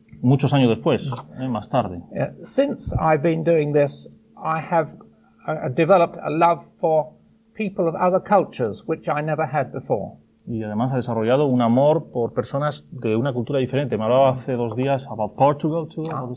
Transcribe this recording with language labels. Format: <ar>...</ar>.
<es>Muchos años después, más tarde.</es> <en>Since I've been doing this, I have developed a love for people of other cultures, which I never had before.</en> <es>Y además ha desarrollado un amor por personas de una cultura diferente. Me hablaba hace 2 días</es> <en>about Portugal, too, about</en>